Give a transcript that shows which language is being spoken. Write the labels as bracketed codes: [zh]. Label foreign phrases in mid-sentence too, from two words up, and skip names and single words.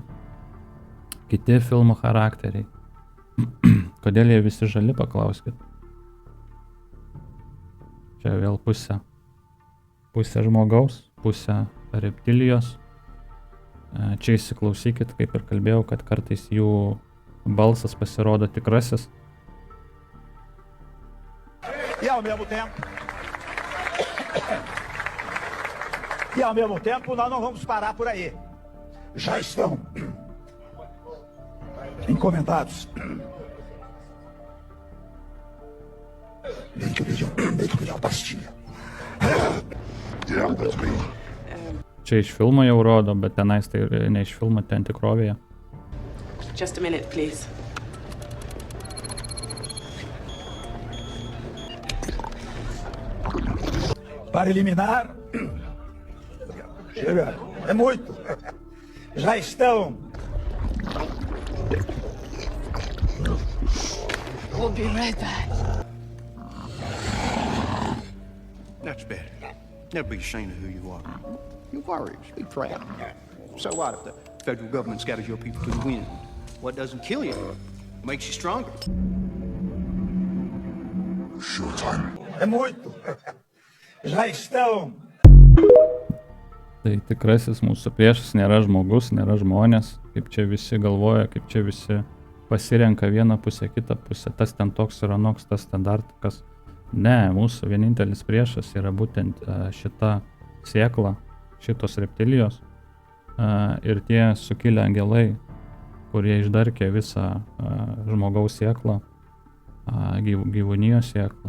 [lt] Kiti filmų charakteriai. Kodėl jie visi žali, paklauskit. Čia vėl pusė žmogaus, pusė reptilijos. Čia įsiklausykit, kaip ir kalbėjau, kad kartais jų balsas pasirodo tikrasis. [pt] E ao mesmo tempo, nós não vamos parar por aí. Já estão encomendados. [lt] Čia iš filmo jau rodo, bet tenais tai ne iš filmo, ten tikrovėje. [en] Just a minute, please. [pt] Para eliminar. Chega, é muito. Já estão. [en] We'll be right back. That's better. Never be ashamed of who you are. You're warriors. Be proud. So what if the federal government scatters your people to the wind? What doesn't kill you makes you stronger. Showtime. [pt] É muito. Já estão. [lt] Tai tikrasis mūsų priešas nėra žmogus, nėra žmonės, kaip čia visi galvoja, kaip čia visi pasirenka vieną pusę, kitą pusę, tas ten toks ir anoks, tas standartikas. Ne, mūsų vienintelis priešas yra būtent šita sėkla, šitos reptilijos ir tie sukilę angelai, kurie išdarkė visą žmogaus sėklą, gyvūnijos sėklą.